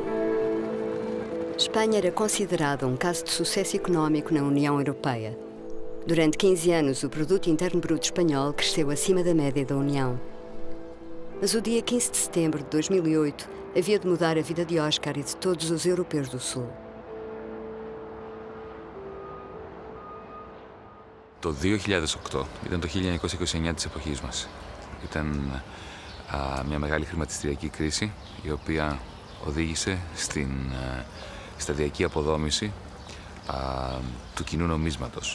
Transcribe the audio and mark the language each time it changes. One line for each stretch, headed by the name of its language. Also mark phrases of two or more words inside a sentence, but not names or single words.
Portuguese: Espanha era considerada um caso de sucesso económico na União Europeia. Durante 15 anos, o produto interno bruto espanhol cresceu acima da média da União. Mas o dia 15 de setembro de 2008 havia de mudar a vida de Óscar e de todos os europeus do Sul.
Greek: Το 2008 ήταν το 1929 της εποχής μας. Ήταν μια μεγάλη χρηματιστηριακή κρίση, η οποία οδήγησε στην σταδιακή αποδόμηση του κοινού νομίσματος.